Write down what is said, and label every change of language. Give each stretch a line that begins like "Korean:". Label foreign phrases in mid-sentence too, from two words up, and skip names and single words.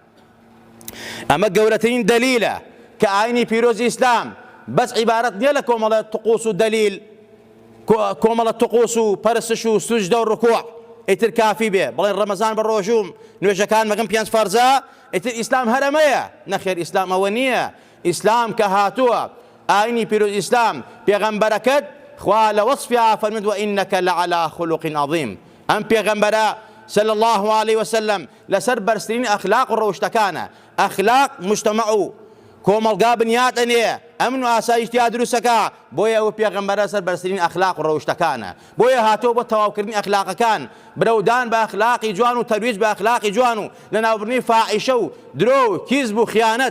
Central Kurdish: ئەمە گەورەترین دەلیلە کە ئاینی پیرۆزی ئیسلام بەس عیبارەت نییە لە کۆمەڵە طقوس و دەلیل، کۆمەڵە طقوس و پەرستش و سوجدە و ڕکوع ئیتر کافی بێ بڵێن ڕەمەزان بە ڕۆژوم نوێژەکان مەگەم 5 فەرزە ئیتر ئیسلام هەرەمەیە. نەخێر، ئیسلام ئەوە نییە. ئیسلام کە هاتووە ئاینی پیرۆزی ئیسلام پێغەمبەرەکەت خوا لە وەصفیا فەرمود
Arabic: وئینەکە لەعەلا خولوق عەظیم.
Central Kurdish: ئەم پێغەمبەرە
Arabic: صلى الله عليه وسلم
Central Kurdish: لەسەر بەرزترین ئەخلاق و ڕەوشتەکانە. ئەخلاق مجتەمەع و کۆمەڵگا بنیات ئەنێ، ئەمن و ئاسایشتیا دروستەکە، بۆیە ئەو پێغەمبەرە سەر بەرزترین ئەخلاق و ڕەوشتەکانە، بۆیە هاتۆ بۆ تەواوکردنی ئەخلاقەکان، برەودان بە ئەخلاقی جوان و تەرویج بە ئەخلاقی جوان و لەناوبردنی فاحیشە و درۆ و کیزب و خیانەت.